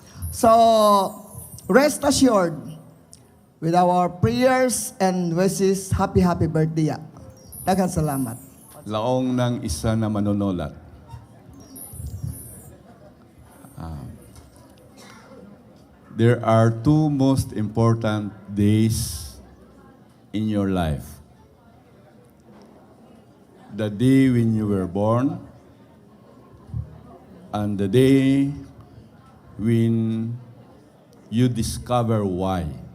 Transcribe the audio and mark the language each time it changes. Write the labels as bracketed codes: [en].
[en] So, rest assured, with our prayers and wishes, happy birthday. [hil] Daghang salamat. Laong ng isa na manunulat. [en] There are two most important days in your life. The day when you were born and the day when you discover why.